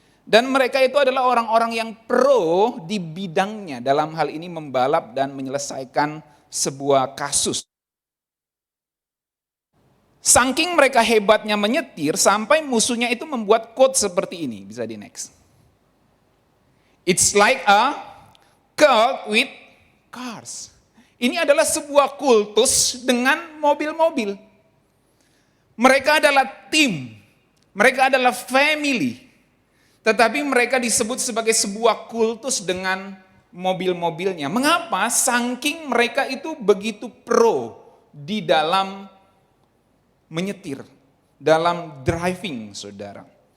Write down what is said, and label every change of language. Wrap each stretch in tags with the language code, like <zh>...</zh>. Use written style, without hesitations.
<id>Dan mereka itu adalah orang-orang yang pro di bidangnya dalam hal ini membalap dan menyelesaikan sebuah kasus. Saking mereka hebatnya menyetir sampai musuhnya itu membuat quote seperti ini. Bisa di next.</id> <en>It's like a cult with cars.</en> <id>Ini adalah sebuah kultus dengan mobil-mobil. Mereka adalah tim. Mereka adalah family. Tetapi mereka disebut sebagai sebuah kultus dengan mobil-mobilnya. Mengapa? Saking mereka itu begitu pro di dalam menyetir, dalam driving, saudara.</id>